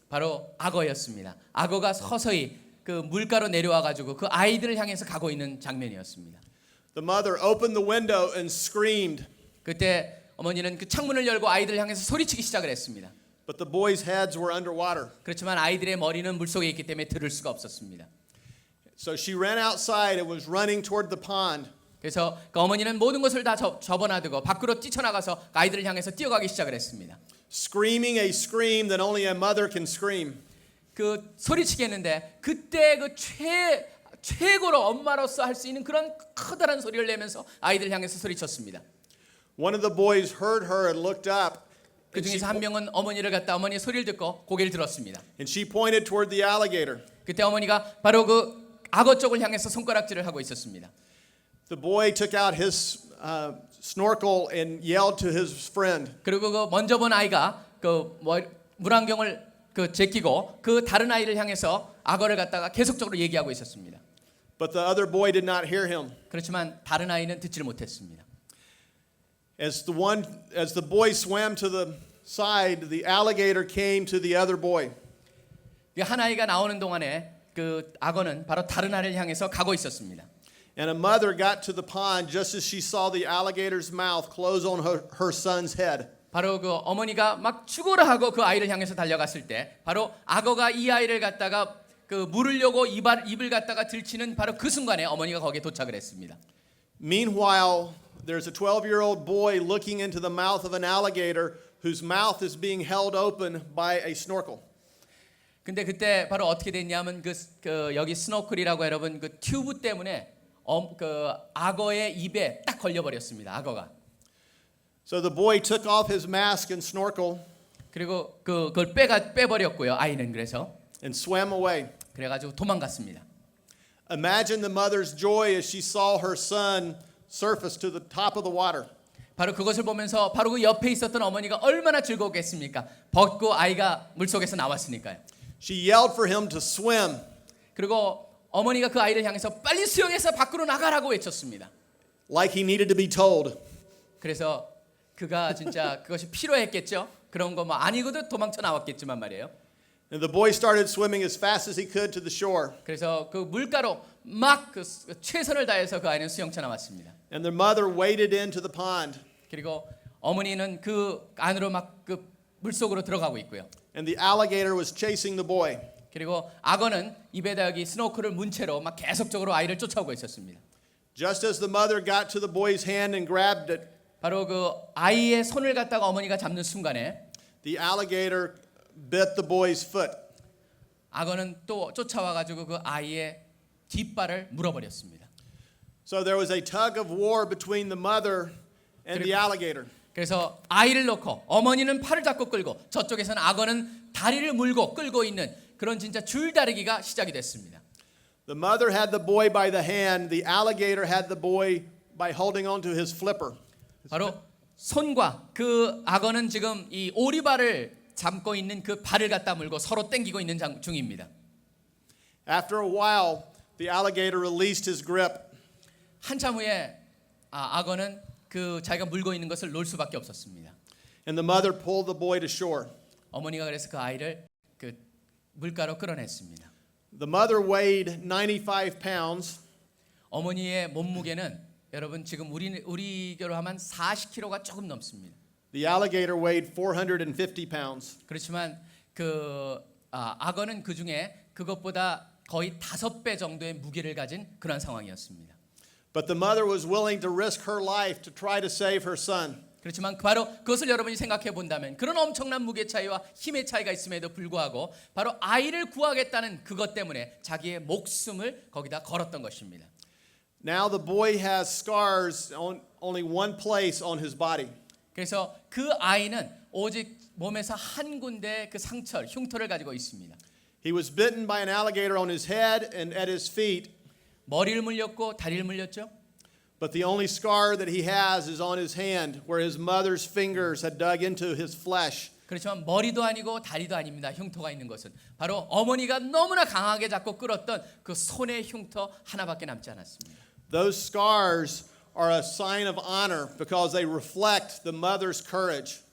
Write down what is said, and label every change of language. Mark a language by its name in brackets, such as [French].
[Korean] 바로 악어였습니다. 악어가 서서히 그 물가로 내려와 가지고 그 아이들을 향해서 가고 있는 장면이었습니다. [English] The mother opened the window and screamed. [Korean] 그때 어머니는 그 창문을 열고 아이들을 향해서 소리치기 시작을 했습니다. [English] But the boys' heads were underwater. [Korean] 그렇지만 아이들의 머리는 물속에 있기 때문에 들을 수가 없었습니다. [English] So she ran outside and was running toward the pond. [Korean] 그래서 그 어머니는 모든 것을 다 접어놔두고 밖으로 뛰쳐나가서 아이들을 향해서 뛰어가기 시작을 했습니다. [English] Screaming a scream that only a mother can scream. [Korean] 그 소리치게 했는데 그때 그 최고로 엄마로서 할 수 있는 그런 커다란 소리를 내면서 아이들을 향해서 소리쳤습니다. [English] One of the boys heard her and looked up. [Korean] 그 중에서 한 명은 어머니를 갖다 어머니의 소리를 듣고 고개를 들었습니다. [English] And she pointed toward the alligator. [Korean] 그때 어머니가 바로 그 악어 쪽을 향해서 손가락질을 하고 있었습니다. [English] The boy took out his snorkel and yelled to his friend. [Korean] 그리고 그 먼저 본 아이가 그 물안경을 그 제끼고 그 다른 아이를 향해서 악어를 갖다가 계속적으로 얘기하고 있었습니다. [English] But the other boy did not hear him. [Korean] 그렇지만 다른 아이는 듣지를 못했습니다. [English] As the boy swam to the side, the alligator came to the other boy. [Korean] 한 아이가 나오는 동안에 그 악어는 바로 다른 아이를 향해서 가고 있었습니다. [English] And a mother got to the pond just as she saw the alligator's mouth close on her son's head. [Korean] 바로 그 어머니가 막 죽어라 하고 그 아이를 향해서 달려갔을 때 바로 악어가 이 아이를 갖다가 그 물으려고 입을 갖다가 들치는 바로 그 순간에 어머니가 거기에 도착을 했습니다. [English] Meanwhile, there's a 12-year-old boy looking into the mouth of an alligator whose mouth is being held open by a snorkel. [Korean] 근데 그때 바로 어떻게 됐냐면 그 여기 스노클이라고 여러분 그 튜브 때문에 그 악어의 입에 딱 걸려 버렸습니다. 악어가. [English] So the boy took off his mask and snorkel [Korean] 그리고 그걸 빼버렸고요. 아이는 그래서 [English] and swam away. [Korean] 그래가지고 도망갔습니다. [English] Imagine the mother's joy as she saw her son surface to the top of the water. [Korean] 바로 그것을 보면서 바로 그 옆에 있었던 어머니가 얼마나 즐거웠겠습니까? 벗고 아이가 물속에서 나왔으니까요. [English] She yelled for him to swim. [Korean] 그리고 어머니가 그 아이를 향해서 빨리 수영해서 밖으로 나가라고 외쳤습니다. [English] Like he needed to be told. [Korean] 그래서 그가 진짜 그것이 필요했겠죠. 그런 거 뭐 아니고도 도망쳐 나왔겠지만 말이에요. [English] And the boy started swimming as fast as he could to the shore. [Korean] 그래서 그 물가로 막 그 최선을 다해서 그 아이는 수영쳐 나왔습니다. [English] And their mother waded into the pond. [Korean] 그리고 어머니는 그 안으로 막 그 물속으로 들어가고 있고요. [English] And the alligator was chasing the boy. [Korean] 그리고 악어는 입에다 여기 스노클을 문 채로 막 계속적으로 아이를 쫓아오고 있었습니다. [English] Just as the mother got to the boy's hand and grabbed it, [Korean] 바로 그 아이의 손을 갖다가 어머니가 잡는 순간에 [English] the alligator bit the boy's foot. [Korean] 악어는 또 쫓아와 가지고 그 아이의 뒷발을 물어버렸습니다. [English] So there was a tug of war between the mother and the alligator. [Korean] 그래서 아이를 놓고 어머니는 팔을 잡고 끌고 저쪽에서는 악어는 다리를 물고 끌고 있는 그런 진짜 줄다리기가 시작이 됐습니다. [English] The mother had the boy by the hand. The alligator had the boy by holding on to his flipper. [Korean] 바로 손과 그 악어는 지금 이 오리발을 잡고 있는 그 발을 갖다 물고 서로 당기고 있는 중입니다. [English] After a while, the alligator released his grip. [Korean] 한참 후에 악어는 그 자기가 물고 있는 것을 놓을 수밖에 없었습니다. [English] And the mother pulled the boy to shore. [Korean] 어머니가 그래서 그 아이를 그 물가로 끌어냈습니다. [English] The mother weighed 95 pounds. [Korean] 어머니의 몸무게는 여러분 지금 우리로 하면 40kg가 조금 넘습니다. [English] The alligator weighed 450 pounds. [Korean] 그렇지만 그 악어는 그 중에 그것보다 거의 5배 정도의 무게를 가진 그런 상황이었습니다. [English] But the mother was willing to risk her life to try to save her son. [Korean] 그렇지만 바로 그것을 여러분이 생각해 본다면 그런 엄청난 무게 차이와 힘의 차이가 있음에도 불구하고 바로 아이를 구하겠다는 그것 때문에 자기의 목숨을 거기다 걸었던 것입니다. [English] Now the boy has scars on only one place on his body. [Korean] 그래서 그 아이는 오직 몸에서 한 군데 그 상처, 흉터를 가지고 있습니다. [English] He was bitten by an alligator on his head and at his feet. [Korean] 머리를 물렸고 다리를 물렸죠. [English] But the only scar that he has is on his hand, where his mother's fingers had dug into his flesh. [Korean] 그렇지만 머리도 아니고 다리도 아닙니다. 흉터가 있는 것은 바로 어머니가 너무나 강하게 잡고 끌었던 그 손의 흉터 하나밖에 남지 않았습니다. [English] Those scars are a sign of honor because they reflect the mother's courage.